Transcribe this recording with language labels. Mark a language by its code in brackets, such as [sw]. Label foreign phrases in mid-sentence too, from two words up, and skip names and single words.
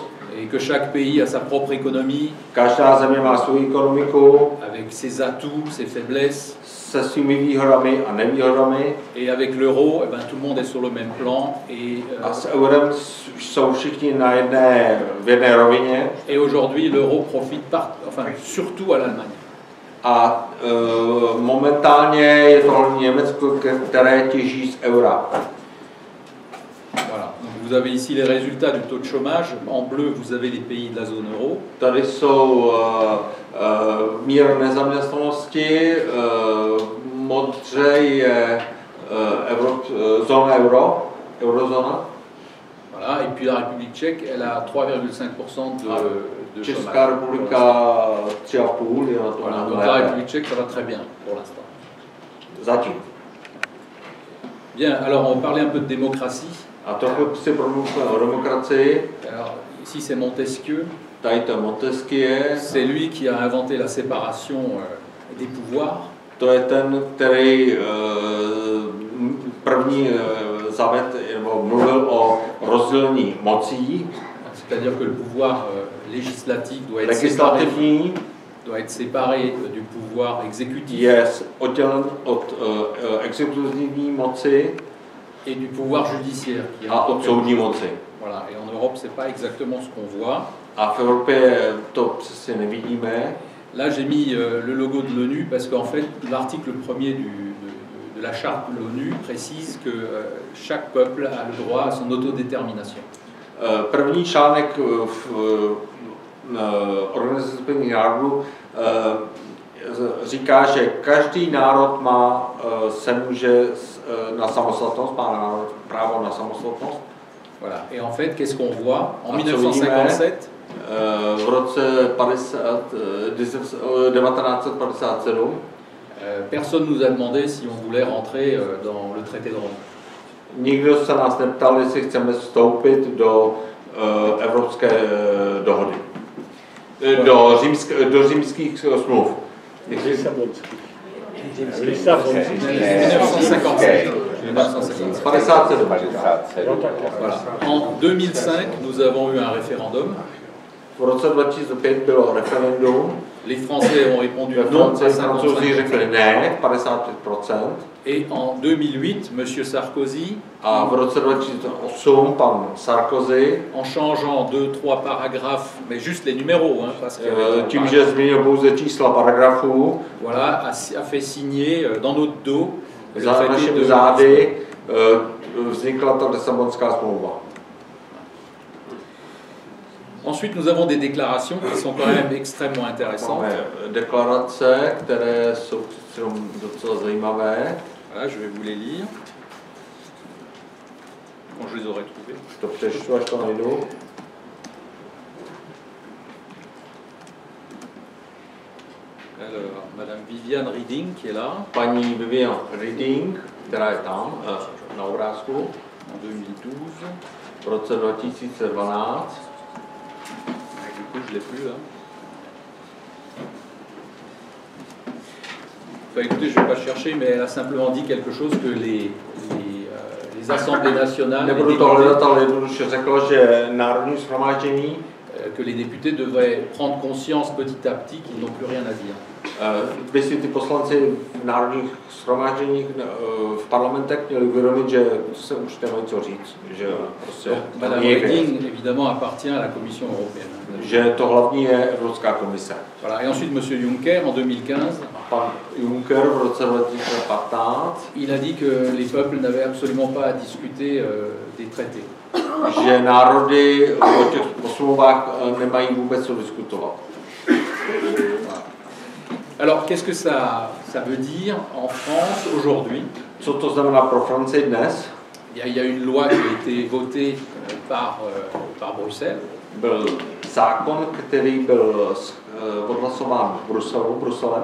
[fr] Et que chaque pays a sa propre économie. [cs] Každá země má svou ekonomiku. [fr] Avec ses atouts, ses faiblesses. [cs] Se svými výhodami a nevýhodami. [fr] Et avec l'euro, eh ben, tout le monde est sur le même plan. Et, [cs] a s eurem jsou všichni v jedné rovině. [fr] Et aujourd'hui, l'euro profite surtout à l'Allemagne. [cs] A momentálně je to hlavně Německo, které těží z eura. [fr] Voilà. Donc vous avez ici les résultats du taux de chômage. En bleu, vous avez les pays de la zone euro. [cs] Tady jsou míra nezaměstnanosti, modře je zóna euro, eurozóna. [fr] Voilà. Et puis la République tchèque, elle a 3,5% de [cs] Česká republika 3,5 je na to. [fr] Voilà. Donc la République tchèque, ça va très bien pour l'instant. [cs] Zatím. [fr] Bien, alors on va parler un peu de démocratie. [cs] A trochu si promluvíme o demokracii. [fr] Alors, ici c'est Montesquieu. [cs] Tady to Montesquieu. [fr] C'est lui qui a inventé la séparation des pouvoirs. [cs] To je ten, který první nebo mluvil o rozdělení mocí. [fr] C'est-à-dire que le pouvoir législatif doit être séparé du pouvoir exécutif. [cs] Je oddělen od exekutivní moci [fr] et du pouvoir judiciaire. [cs] A od soudní moci. [fr] Voilà. Et en Europe, c'est pas exactement ce qu'on voit. [cs] A v Evropě to přesně nevidíme. [fr] Là, j'ai mis le logo de l'ONU parce qu'en fait, l'article 1er de la charte de l'ONU précise que chaque peuple a le droit à son autodétermination. [cs] První článek v Organizaci spojených národů říká, že každý národ se může na samostatnost, má právo na samostatnost. [fr] Voilà. Et en fait, qu'est-ce qu'on voit en 1957? [cs] V roce 1957 [fr] personne nous a demandé si on voulait rentrer dans le traité de Rome. [cs] Nikdo se nás neptal, jestli chceme vstoupit do Evropské dohody. Do římských smluv. 1957. [fr] Voilà. En 2005, nous avons eu un référendum. [cs] V roce 2005 bylo referendum. [fr] Les Français ont répondu non à 55%. Et en 2008, M. Sarkozy, [cs] a v roce 2008 pan Sarkozy, [fr] en changeant 2-3 paragraphes, mais juste les numéros, hein, parce que [cs] tím, že změnil pouze čísla paragrafů, [fr] voilà, a fait signer dans notre dos [cs] za našimi zády vznikla ta Lisabonská smlouva. [fr] Ensuite, nous avons des déclarations qui sont quand même extrêmement intéressantes. [cs] Deklarace, které jsou docela zajímavé. [fr] Voilà, je vais vous les lire. Quand je les aurai trouvées. [cs] To přečtu, až to najdu. [fr] Alors, Madame Viviane Reding qui est là. [cs] Paní Viviane Reding, která je tam na obrázku. [fr] En 2012. [cs] V roce 2012. [fr] Du coup, je ne l'ai plus là. Enfin, écoutez, je ne vais pas chercher, mais elle a simplement dit quelque chose que les assemblées nationales, [cs] Nebudu to hledat, ale jednoduše řekla, že Národní shromáždění, [fr] que les députés devraient prendre conscience petit à petit qu'ils n'ont plus rien à dire. [cs] by si ty poslanci v národních shromážděních v parlamentech měli uvědomit, že se už nemají co říct, že prostě [fr] Madame Reding, évidemment, appartient à la Commission européenne. [cs] že to hlavní je Evropská komise. [fr] Voilà. Et ensuite, Monsieur Juncker, en 2015, [cs] Pan Juncker v roce 2015, [fr] il a dit que les peuples n'avaient absolument pas à discuter des traités. [cs] že národy o těch smlouvách nemají vůbec co diskutovat. [fr] Alors, qu'est-ce que ça veut dire en France aujourd'hui? [cs] Co to znamená pro Francii dnes? [fr] Il y a une loi qui a été votée par Bruxelles. [cs] Byl zákon, který byl odhlasován Bruselem.